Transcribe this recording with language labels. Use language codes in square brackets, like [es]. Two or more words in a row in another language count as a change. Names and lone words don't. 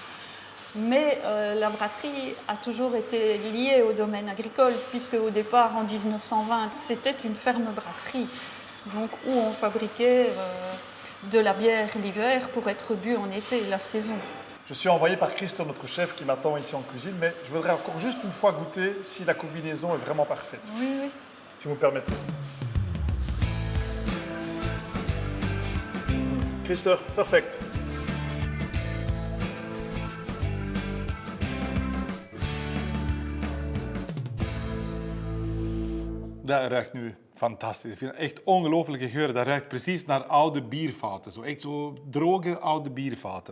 [fr] Mais la brasserie a toujours été liée au domaine agricole, puisque au départ, en 1920, c'était une ferme-brasserie, donc où on fabriquait de la bière l'hiver pour être bu en été, la saison. Je suis envoyé par Christophe, notre chef, qui m'attend ici en cuisine, mais je voudrais encore juste une fois goûter si la combinaison est vraiment parfaite. Oui, oui. Si vous me permettez. Christophe, [nl] perfect. Dat ruikt nu fantastisch. Ik vind het echt ongelooflijke geur. Dat ruikt precies naar oude biervaten. Zo echt zo droge oude biervaten.